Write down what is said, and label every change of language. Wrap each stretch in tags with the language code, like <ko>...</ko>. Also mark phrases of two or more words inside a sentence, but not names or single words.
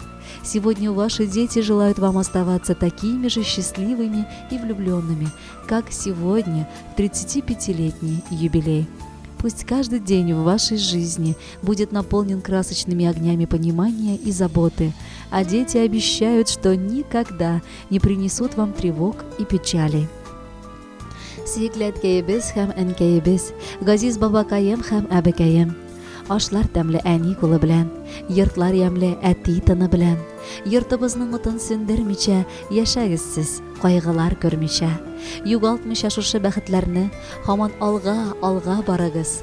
<ru>Сегодня ваши дети желают вам оставаться такими же счастливыми и влюбленными, как сегодня в 35-летний юбилей. Пусть каждый день в вашей жизни будет наполнен красочными огнями понимания и заботы, а дети обещают, что никогда не принесут вам тревог и печали.</ru> <tt>Сөекләткәебез һәм әнкәебез, газиз бабакаем һәм әбекәем. Ашлар тәмле әни кулы белән, йортлар ямле әти тыны белән. Йортыбызның утын сүндермичә, яшәгез сез, кайгылар күрмичә. Югалтмыйча шушы бәхетләрне, һаман алга барыгыз.</tt>